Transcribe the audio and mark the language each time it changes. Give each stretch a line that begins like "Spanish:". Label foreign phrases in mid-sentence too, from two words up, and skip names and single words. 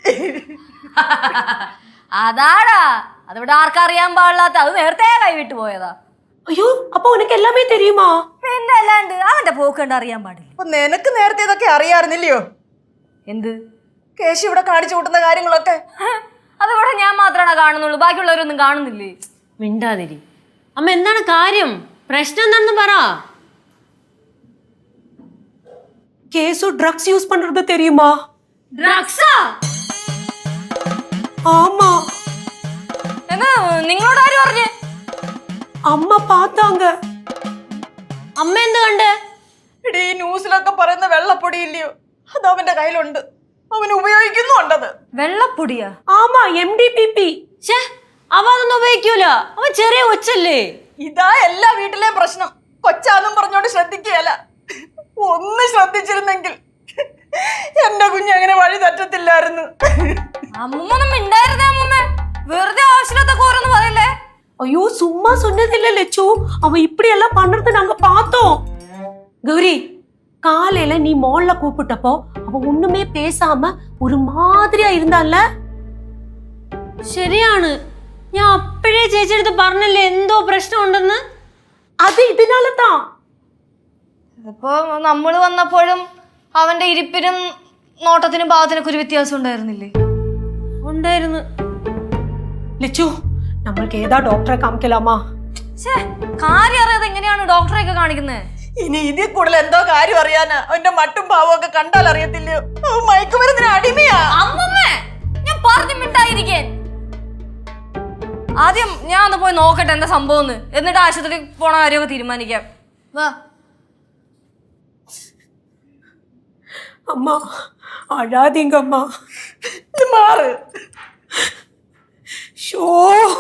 Malayalam: അതാടാ, അതിവിടെ ആർക്കറിയാൻ പാടില്ലാത്ത, അത് നേരത്തെ കൈവിട്ടു പോയതാ.
Tamil: ஐயோ அப்ப உனக்கு எல்லாமே தெரியுமா?
Malayalam: പിന്നെ അല്ലാണ്ട് അവന്റെ പോക്കണ്ട് അറിയാൻ പാടില്ല. അപ്പൊ നിനക്ക് നേരത്തെ ഇതൊക്കെ അറിയാറുന്നില്ലയോ? എന്ത്? കേശു ഇവിടെ കാണിച്ചു കൂട്ടുന്ന കാര്യങ്ങളൊക്കെ അതിവിടെ ഞാൻ മാത്രമാണ് കാണുന്നുള്ളൂ, ബാക്കിയുള്ളവരൊന്നും കാണുന്നില്ലേ? മിണ്ടാതിരി. അമ്മ എന്താണ് കാര്യം? പ്രശ്നം എന്താണെന്ന് പറ.
Tamil: கேசு
English: drugs use
Tamil: பண்றது தெரியுமா?
Malayalam: ഡ്രഗ്സാ?
Tamil: ஆமா.
Malayalam: എന്നാ നിങ്ങളോട് ആര് പറഞ്ഞു?
Tamil: അമ്മ பார்த்தாங்க.
Malayalam: അമ്മ എന്ത് കണ്ട്? എടീ, ഈ ന്യൂസിലൊക്കെ പറയുന്ന വെള്ളപ്പൊടി ഇല്ലയോ, അത് അവന്റെ കയ്യിലുണ്ട്. അവൻ ഉപയോഗിക്കുന്നുണ്ടത്. വെള്ളപ്പൊടിയാ?
Tamil: ஆமா, MDPP.
Malayalam: ഛേ, അവ അതൊന്നും ഉപയോഗിക്കൂല. അവൻ ചെറിയ കൊച്ചല്ലേ. ഇതാ എല്ലാ വീട്ടിലെയും പ്രശ്നം. കൊച്ചാന്നും പറഞ്ഞോണ്ട് ശ്രദ്ധിക്കുകയല്ല. ഒന്ന് ശ്രദ്ധിച്ചിരുന്നെങ്കിൽ എന്റെ കുഞ്ഞ് അങ്ങനെ വഴി തെറ്റത്തില്ലായിരുന്നു. അമ്മൊന്നും മിണ്ടായിരുന്നേ അമ്മൂമ്മ. വെറുതെ ആവശ്യമില്ലാത്ത ഓരോന്ന് പറയല്ലേ.
Tamil: ஐயோ சும்மா சொன்னதில்ல லட்சு, அவன் இப்படி எல்லாம் பண்றது நாங்க பார்த்தோம். கௌரி, காலையில நீ மால்ல கூப்பிட்டப்போ அவன் ஒண்ணுமே பேசாம ஒரு மாதிரியா இருந்தான்ல.
Malayalam: ശരിയാണ്, ഞാൻ അപ്പോഴേ ചേച്ചിയെടുത്ത് പറഞ്ഞല്ലേ എന്തോ പ്രശ്നം ഉണ്ടെന്ന്.
Tamil: அது இதனால தான்.
Malayalam: ഇപ്പൊ നമ്മള് വന്നപ്പോഴും അവന്റെ ഇരിപ്പിനും നോട്ടത്തിനും ഭാവത്തിനൊക്കെ ഒരു വ്യത്യാസം ഉണ്ടായിരുന്നില്ലേ? ഉണ്ടായിരുന്നു. ലച്ചു, നമ്മൾക്ക് ഏതാ ഡോക്ടറെ കാണിക്കലാമാ? കാര്യം അറിയാതെ എങ്ങനെയാണ് ഡോക്ടറെയൊക്കെ കാണിക്കുന്നത്? ഇനി ഇതിൽ കൂടുതൽ എന്തോ കാര്യം അറിയാനാ? അവന്റെ മട്ടും പാവം ഒക്കെ കണ്ടാൽ അറിയത്തില്ലയോ? മയക്കുമരുന്നിന് അടിമയാ. അമ്മമ്മേ, ഞാൻ പറഞ്ഞു മിണ്ടായിരിക്കേ. ആദ്യം ഞാൻ ഒന്ന് പോയി നോക്കട്ടെ എന്താ സംഭവം എന്നിട്ട് ആശുപത്രിയിൽ പോണ കാര്യമൊക്കെ തീരുമാനിക്കാം. വാ.
Tamil: அம்மா அழாதீங்க அம்மா.
Malayalam: ഇത് മാറ്. ஷோ